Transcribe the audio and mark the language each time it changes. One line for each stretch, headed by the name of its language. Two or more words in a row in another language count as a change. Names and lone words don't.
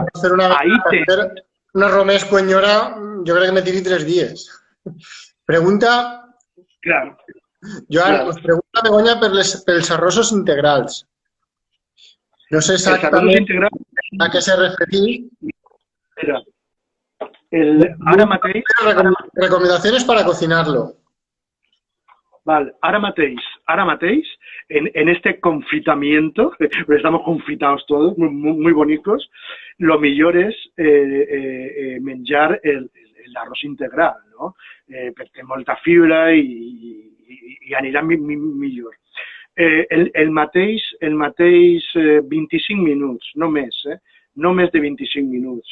Catalan: Una romesco en nyora, jo crec que me tiri 3 dies. Pregunta... Clar. Joan, us pregunta Begoña pels arrossos integrals. No sé exactament a què se refereix. Mira, ara mateix...
Spanish: Recomendaciones para cocinarlo.
Catalan: Vale, ara mateix,
Spanish: en este confitamiento, estamos confitados todos, muy bonitos,
Catalan: lo millor és menjar el
Spanish: arroz integral, no?
Catalan: Perquè té molta fibra i anirà millor. El mateix 25 minuts, no més, no més de 25 minuts.